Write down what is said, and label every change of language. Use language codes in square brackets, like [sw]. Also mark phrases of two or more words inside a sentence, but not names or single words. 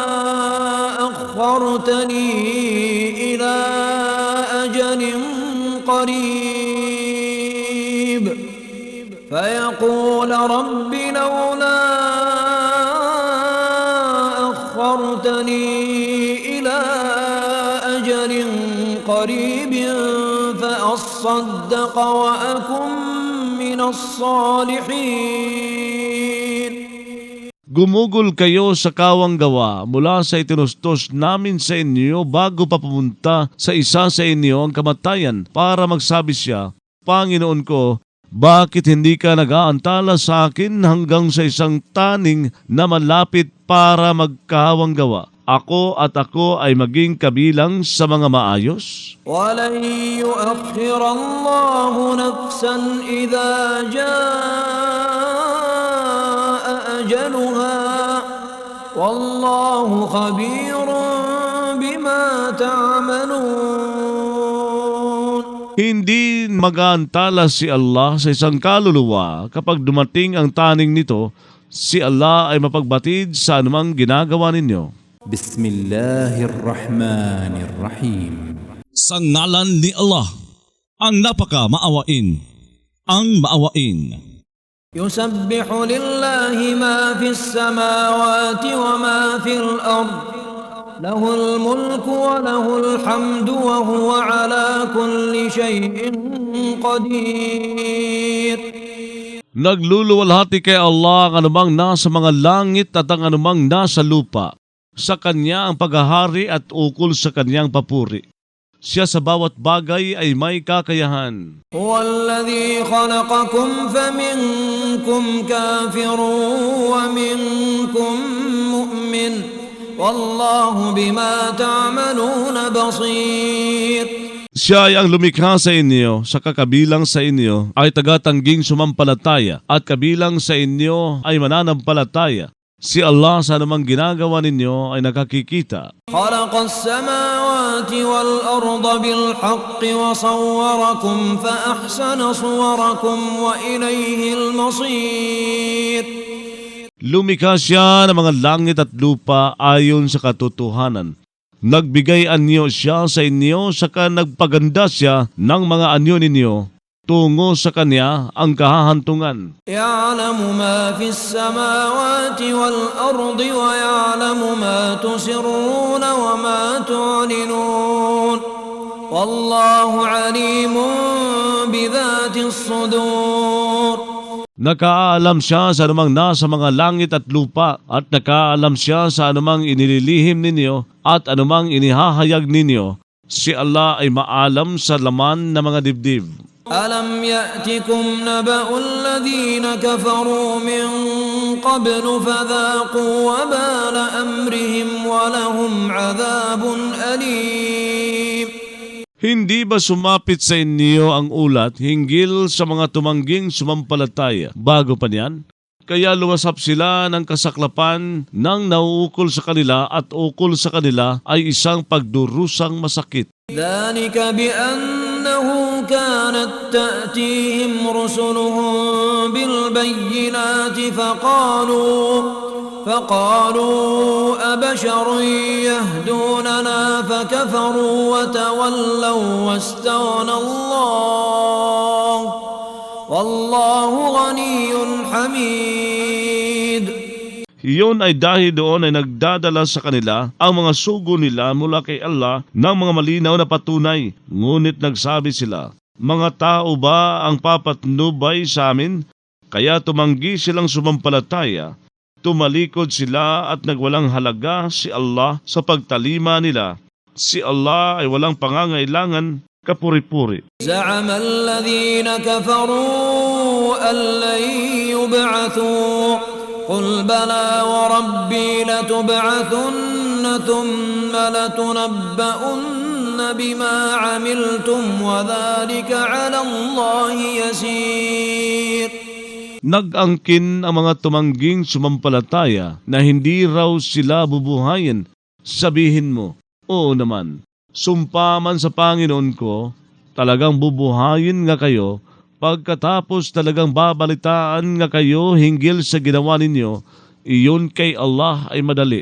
[ar] أخرتني إلى أجل قريب فيقول رب لولا أخرتني إلى أجل قريب فأصدق وأكن من الصالحين. [tl] Gumugol kayo sa kawang gawa mula sa itinustos namin sa inyo bago pa pumunta sa isa sa inyo ang kamatayan para magsabi siya, Panginoon ko, bakit hindi ka nag-aantala sa akin hanggang sa isang taning na malapit para magkawang gawa? Ako ay maging kabilang sa mga maayos? [ar] ولن يؤخر الله نفسا إذا جاء أجلها والله خبير بما تعملون. [tl] Hindi mag-aantala si Allah sa isang kaluluwa kapag dumating ang taning nito, si Allah ay mapagbatid sa anumang ginagawa ninyo. [ar] بسم الله الرحمن الرحيم. [tl] Sa ngalan ni Allah, ang napaka-maawain, ang maawain. [ar] يسبح لله ما في السماوات وما في الأرض له الملك وله الحمد وهو على كل شيء قدير. [tl] Nagluluwalhati kay Allah ang anumang nasa mga langit at ang anumang nasa lupa. Sa Kanya ang paghahari at ukol sa Kanyang papuri. Siya sa bawat bagay ay may kakayahan. [ar] هو الذي خلقكم فمنكم كافر ومنكم مؤمن والله بما تعملون بصير. [tl] Siya ay ang lumikha sa inyo, sa kakabilang sa inyo ay tagatangging sumampalataya at kabilang sa inyo ay mananampalataya. Si Allah sa anumang ginagawa ninyo ay nakakikita. [ar] خلق السماوات والأرض بالحق وصوركم فأحسن صوركم وإليه المصير. [tl] Lumikha siya ng mga langit at lupa ayon sa katotohanan. Nagbigay anyo siya sa inyo, saka nagpaganda siya ng mga anyo ninyo. Tungo sa Kanya ang kahahantungan. [ar] يعلم ما في السماوات والأرض ويعلم ما تسرون وما تعلنون والله عليم بذات الصدور. [tl] Nakaalam siya sa anumang nasa mga langit at lupa at nakaalam siya sa anumang inililihim ninyo at anumang inihahayag ninyo. Si Allah ay maalam sa laman ng mga dibdib. [ar] ألم يأتكم نبأ الذين كفروا من قبل فذاقوا وبال أمرهم ولهم عذاب أليم. [tl] Hindi ba sumapit sa inyo ang ulat hinggil sa mga tumangging sumampalataya bago pa niyan? Kaya luwasap sila ng kasaklapan ng nauukol sa kanila at ukol sa kanila ay isang pagdurusang masakit. [ar] ذلك بأنه كانت تأتيهم رسلهم بالبينات فقالوا أبشر يهدوننا فكفروا وتولوا واستغنى الله والله غني حميد. [tl] Iyon ay dahil doon ay nagdadala sa kanila ang mga sugo nila mula kay Allah ng mga malinaw na patunay. Ngunit nagsabi sila, mga tao ba ang papatnubay sa amin? Kaya tumanggi silang sumampalataya. Tumalikod sila at nagwalang halaga si Allah sa pagtalima nila. Si Allah ay walang pangangailangan kapuri-puri. [ar] زعم الذين كفروا أن لن يبعثوا قل بلى وربي لتبعثن ثم لتنبؤن بما عملتم وذلك على الله يسير. [tl] Nag-angkin ang mga tumangging sumampalataya na hindi raw sila bubuhayin. Sabihin mo, oo naman, sumpa man sa Panginoon ko, talagang bubuhayin nga kayo. Pagkatapos talagang babalitaan nga kayo hinggil sa ginawa ninyo, iyon kay Allah ay madali.